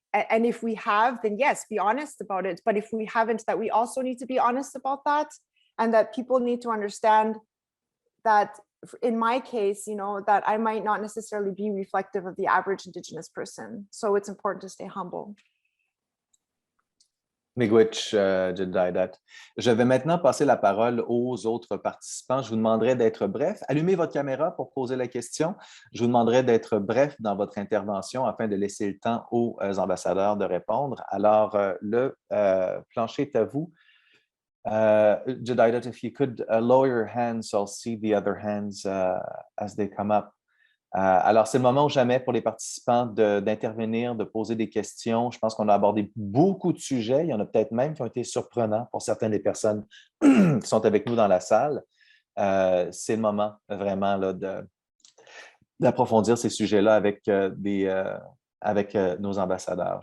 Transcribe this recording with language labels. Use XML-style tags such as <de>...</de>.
<en>And if we have, then yes, be honest about it. But if we haven't, that we also need to be honest about that, and that people need to understand that in my case, you know, that I might not necessarily be reflective of the average Indigenous person. So it's important to stay humble. Miigwech, Jedediah.</en> <fr>Je vais maintenant passer la parole aux autres participants. Je vous demanderai d'être bref. Allumez votre caméra pour poser la question. Je vous demanderai d'être bref dans votre intervention afin de laisser le temps aux ambassadeurs de répondre. Alors, le plancher est à vous.</fr> <en>Jedediah, if you could lower your hands, so I'll see the other hands as they come up.</en> <fr>Alors, c'est le moment ou jamais pour les participants d'intervenir, de poser des questions. Je pense qu'on a abordé beaucoup de sujets. Il y en a peut-être même qui ont été surprenants pour certaines des personnes qui sont avec nous dans la salle. C'est le moment vraiment là, d'approfondir ces sujets-là avec nos ambassadeurs.</fr>